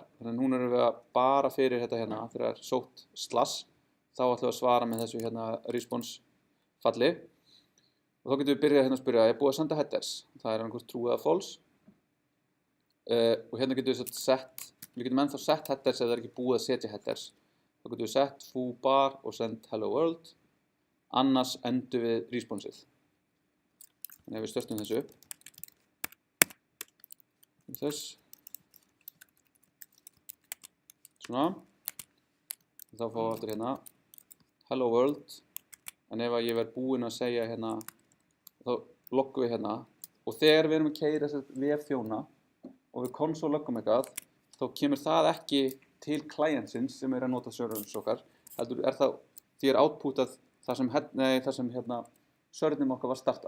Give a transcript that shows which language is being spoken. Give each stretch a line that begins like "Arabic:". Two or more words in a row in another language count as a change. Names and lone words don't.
Icelandic: Þannig að núna erum við að bara fyrir þetta hérna, þegar það er sótt slash, þá ætlum við að svara með þessu hérna response falli. Og þá getum við byrjað hérna að spyrja, er búið að senda headers? Það er einhvers true eða false. Og hérna getum við getum ennþá sett headers ef það er ekki búið að setja headers. Þá getum við sett
English: foo bar
Icelandic: og
English: send hello world,
Icelandic: annars endum við responsið. Þannig að við störstum þessu upp. Svona. Þá fáum við aftur hérna
English: hello world,
Icelandic: en ef ég verð búinn að segja hérna, þá loggum við hérna og þegar við erum að keyra þessar vefþjóna og við console loggum eitthvað, þá kemur það ekki til clientsins sem er að nota serverins okkar, heldur er það því er outputað þar sem serverinn okkar var startað.